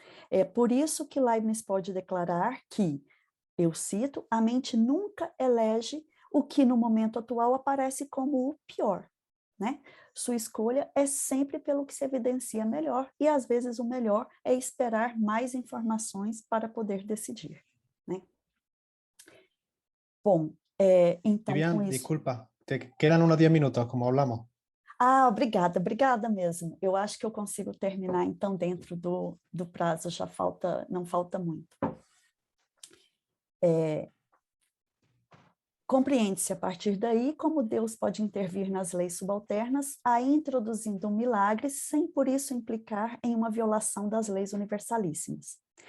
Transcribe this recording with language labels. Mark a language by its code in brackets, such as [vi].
[pt] É por isso que Leibniz pode declarar que, eu cito, a mente nunca elege o que no momento atual aparece como o pior. Né? Sua escolha é sempre pelo que se evidencia melhor, e às vezes o melhor é esperar mais informações para poder decidir. Né? Bom, então Vivian, com isso... [es] disculpa, te quedan unos 10 minutos, como hablamos. [pt] Ah, obrigada mesmo. Eu acho que eu consigo terminar, então, dentro do prazo, não falta muito. Compreende-se a partir daí como Deus pode intervir nas leis subalternas, aí introduzindo um milagre, sem por isso implicar em uma violação das leis universalíssimas.